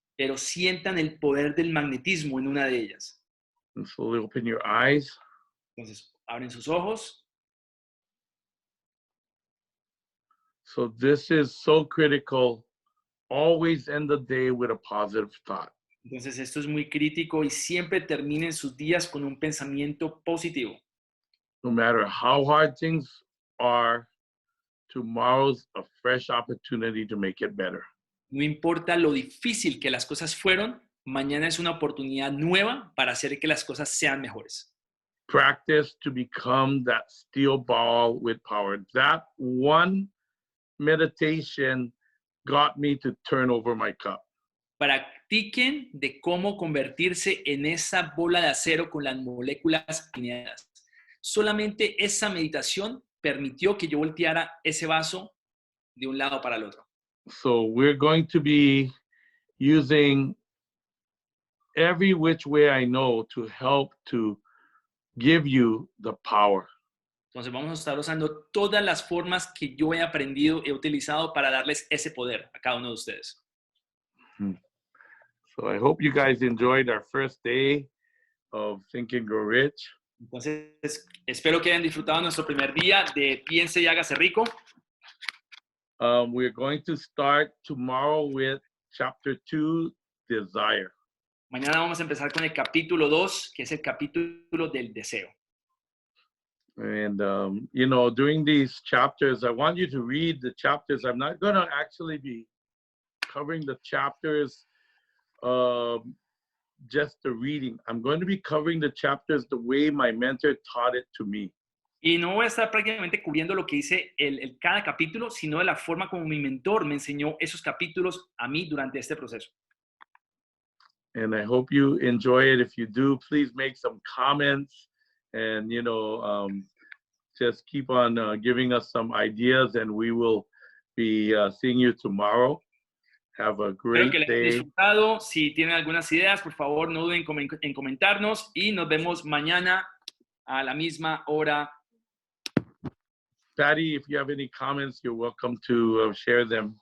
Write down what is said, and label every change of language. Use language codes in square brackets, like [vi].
[es] pero sientan el poder del magnetismo en una de ellas. [en] And slowly open your eyes. [es] Entonces abren sus ojos. [en] So this is so critical. Always end the day with a positive thought. [es] Entonces esto es muy crítico y siempre terminen sus días con un pensamiento positivo. [en] No matter how hard things are, tomorrow's a fresh opportunity to make it better. [es] No importa lo difícil que las cosas fueron, mañana es una oportunidad nueva para hacer que las cosas sean mejores. [en] Practice to become that steel ball with power. That one meditation got me to turn over my cup. [es] Practiquen de cómo convertirse en esa bola de acero con las moléculas alineadas. Solamente esa meditación permitió que yo volteara ese vaso de un lado para el otro. [en] So we're going to be using every which way I know to help to give you the power. [es] Entonces vamos a estar usando todas las formas que yo he aprendido, he utilizado para darles ese poder a cada uno de ustedes. [en] So I hope you guys enjoyed our first day of Think and Grow Rich. [es] Entonces espero que hayan disfrutado nuestro primer día de Piense y Hágase Rico. [en] We're going to start tomorrow with chapter 2, desire. [es] Mañana vamos a empezar con el capítulo 2, que es el capítulo del deseo. [en] And, you know, during these chapters, I want you to read the chapters. I'm not going to actually be covering the chapters, just the reading. I'm going to be covering the chapters the way my mentor taught it to me. [es] Y no voy a estar prácticamente cubriendo lo que dice cada capítulo, sino de la forma como mi mentor me enseñó esos capítulos a mí durante este proceso. [en] And I hope you enjoy it. If you do, please make some comments and, you know, just keep on giving us some ideas, and we will be seeing you tomorrow. Have a great [es] Espero que les [en] day. [es] haya disfrutado. Si tienen algunas ideas, por favor, no duden en comentarnos y nos vemos mañana a la misma hora. [en] Patty, if you have any comments, you're welcome to share them.